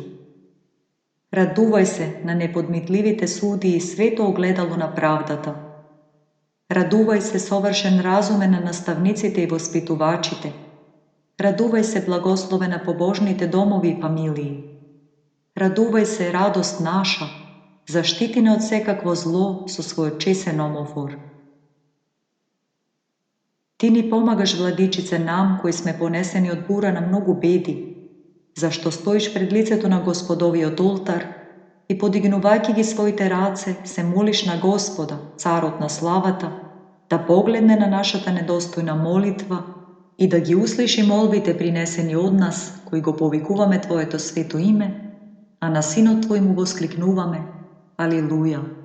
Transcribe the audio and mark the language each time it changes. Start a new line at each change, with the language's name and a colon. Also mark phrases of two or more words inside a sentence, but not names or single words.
Macedonian: Радувај се на неподмитливите судии и свето огледало на правдата. Радувај се, совршен разуме на наставниците и воспитувачите. Радувај се, благослове на побожните домови и фамилии. Радувај се, радост наша, заштити не od всекакво зло со својот чесен омофор. Ти ни помагаш, владичице, нам, кои сме понесени од бура на многу беди, зашто стоиш пред лицето на Господовиот олтар и подигнувајќи ги своите раце, се молиш на Господа, Царот на славата, да погледне на нашата недостојна молитва и да ги услиши молбите принесени од нас, кои го повикуваме Твоето свето име, а на Синот Твој му воскликнуваме: Алилуја!